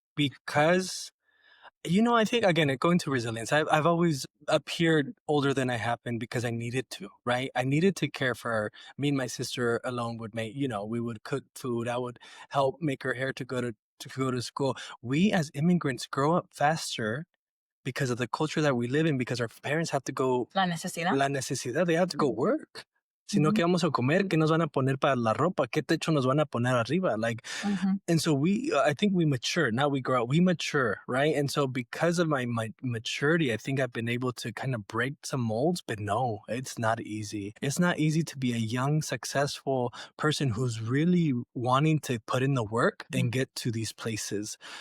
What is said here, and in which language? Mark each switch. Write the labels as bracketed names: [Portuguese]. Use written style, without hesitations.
[English] Because, I think, again, going to resilience, I've always appeared older than I have been because I needed to, right? I needed to care for her. Me and my sister alone would make, we would cook food. I would help make her hair to go to school. We as immigrants grow up faster because of the culture that we live in, because our parents have to go. [Spanish] La necesidad. [English] They have to go work. [Spanish] sino que vamos a comer, ¿qué nos van a poner para la ropa? ¿Qué techo nos van a poner arriba? [English] Like, and so I think we mature, not we grow, we mature, right? And so because of my maturity, I think I've been able to kind of break some molds, but no, it's not easy. It's not easy to be a young, successful person who's really wanting to put in the work and get to these places.